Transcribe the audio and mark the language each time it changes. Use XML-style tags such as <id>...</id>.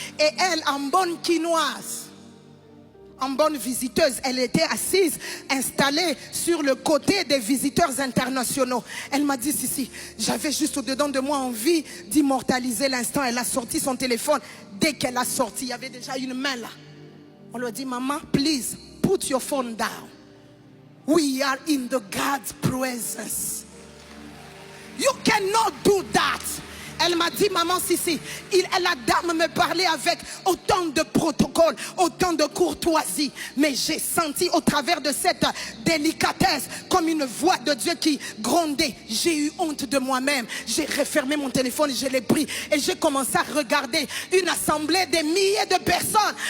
<fr>Et elle, en bonne quinoise, en bonne visiteuse, elle était assise, installée sur le côté des visiteurs internationaux. Elle m'a dit, si, j'avais juste au-dedans de moi envie d'immortaliser l'instant. Elle a sorti son téléphone. Dès qu'elle a sorti, il y avait déjà une main là. On lui a dit, maman,</fr> <en>please, put your phone down. We are in the God's presence. You cannot do that.</en> <fr>Elle m'a dit, maman, la dame me parlait avec autant de protocole, autant de courtoisie. Mais j'ai senti au travers de cette délicatesse comme une voix de Dieu qui grondait. J'ai eu honte de moi-même. J'ai refermé mon téléphone, je l'ai pris et j'ai commencé à regarder une assemblée de milliers de personnes.</fr>